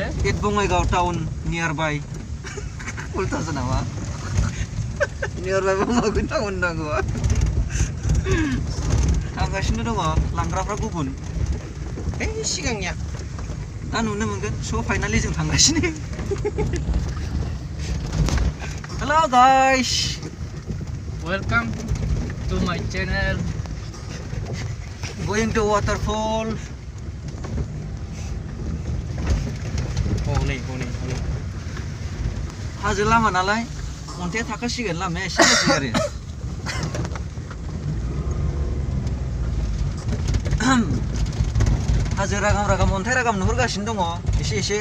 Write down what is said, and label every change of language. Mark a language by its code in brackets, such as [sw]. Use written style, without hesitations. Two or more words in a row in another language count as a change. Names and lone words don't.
[brx] एट बङाइगाव टाउन नियार बाय उल्टासो नामा नियार बाय बङाइगाव टाउन नांगौ थांगासिनो दङ लांग्राफ्रा गुबुन ओइ सिगांनिया दा नुनो मोनगोन स' फाइनालि जों थांगासिनो [en] hello guys welcome to my channel going to waterfall [brx] हनै हाजो लामा नालाय अन्थाइआ थाखासिगोन लामाया एसे गाज्रि आरो हाजो रागाम अन्थाइ रागाम नुहुरगासिनो दङ एसे